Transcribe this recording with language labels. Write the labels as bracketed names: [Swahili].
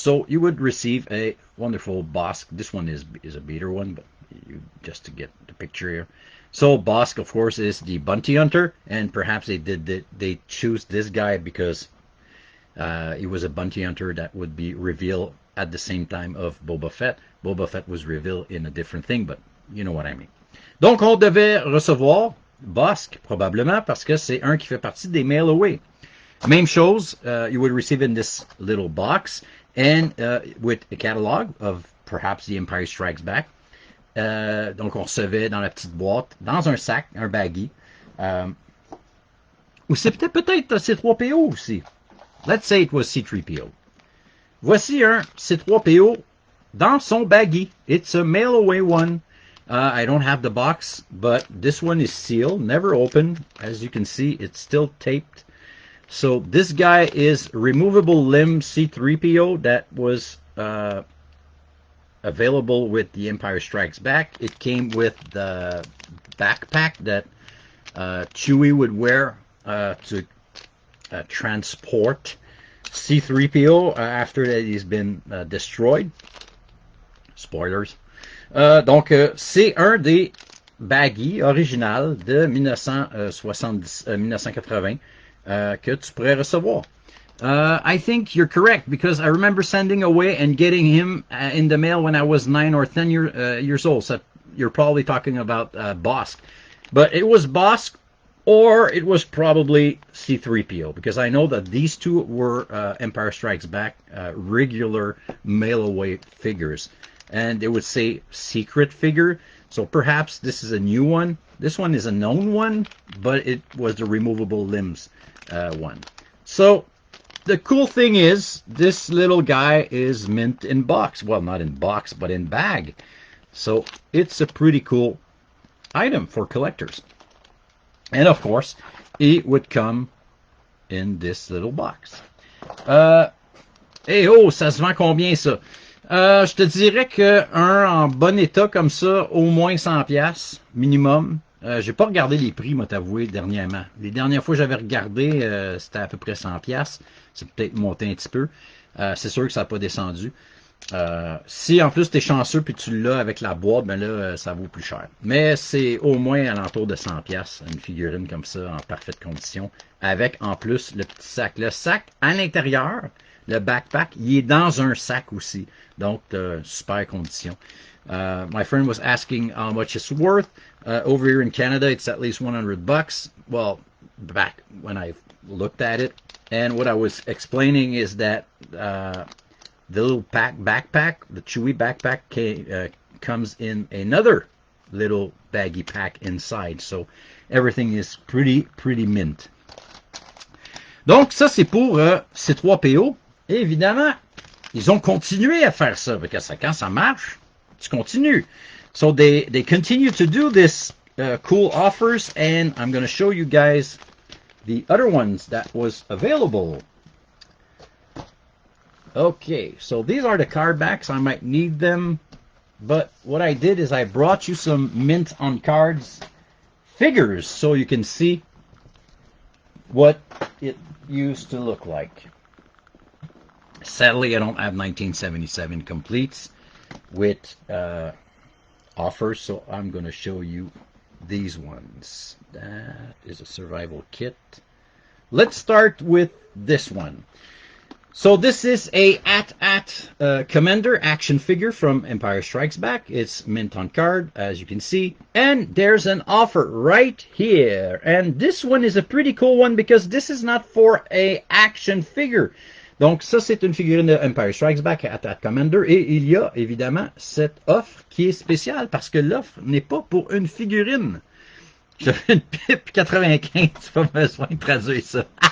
[English] So you would receive a wonderful Bosk. This one is a beater one, but just to get the picture here. So Bosk, of course, is the bounty hunter, and perhaps they choose this guy because he was a bounty hunter that would be revealed at the same time of Boba Fett. Boba Fett was revealed in a different thing, but you know what I mean. [French] Donc on devait recevoir Bosk, probablement, parce que c'est un qui fait partie des mail away. Même chose, [English] you would receive in this little box, and with a catalog of perhaps The Empire Strikes Back. [French] Donc on recevait dans la petite boîte, dans un sac, un baggy. Ou c'est peut-être C3PO aussi. [English] Let's say it was C3PO. [French] Voici un C3PO dans son baggy. [English] It's a mail away one. I don't have the box, but this one is sealed, never opened. As you can see, it's still taped. So this guy is removable limb C3PO that was available with The Empire Strikes Back. It came with the backpack that Chewie would wear to transport C3PO after that he's been destroyed. Spoilers. [French] Donc, c'est un des baggies originales de 1980 que tu pourrais recevoir. [English] I think you're correct because I remember sending away and getting him in the mail when I was 9 or 10 years old. So you're probably talking about Bosk. But it was Bosk or it was probably C3PO because I know that these two were Empire Strikes Back regular mail-away figures. And it would say secret figure. So perhaps this is a new one. This one is a known one, but it was the removable limbs one. So the cool thing is this little guy is mint in box. Well, not in box, but in bag. So it's a pretty cool item for collectors. And of course, it would come in this little box. [French] Oh, ça se vend combien ça? Je te dirais qu'un en bon état comme ça, au moins 100$ minimum. J'ai pas regardé les prix, moi t'avouer, dernièrement. Les dernières fois que j'avais regardé, c'était à peu près 100$. C'est peut-être monté un petit peu. C'est sûr que ça n'a pas descendu. Si en plus t'es chanceux puis tu l'as avec la boîte, ben là, ça vaut plus cher. Mais c'est au moins alentour de 100$, une figurine comme ça, en parfaite condition. Avec en plus le petit sac. Le sac à l'intérieur, le backpack, il est dans un sac aussi. Donc, super condition. [English] My friend was asking how much it's worth. Over here in Canada, it's at least $100. Well, back when I looked at it. And what I was explaining is that the little backpack, the Chewie backpack, comes in another little baggy pack inside. So, everything is pretty mint. [French] Donc, ça, c'est pour C3PO. Et évidemment, ils ont continué à faire ça, parce que quand ça marche, tu continues. [English] So they continue to do this cool offers, and I'm going to show you guys the other ones that was available. Okay, so these are the card backs. I might need them, but what I did is I brought you some mint on cards figures so you can see what it used to look like. Sadly, I don't have 1977 completes with offers, so I'm going to show you these ones. That is a survival kit let's start with this one. So this is a AT-AT Commander action figure from Empire Strikes Back. It's mint on card, as you can see. And there's an offer right here. And this one is a pretty cool one because this is not for a action figure. [French] Donc ça, c'est une figurine de Empire Strikes Back AT-AT Commander. Et il y a évidemment cette offre qui est spéciale parce que l'offre n'est pas pour une figurine. J'avais une pipe 95, pas besoin de traduire ça.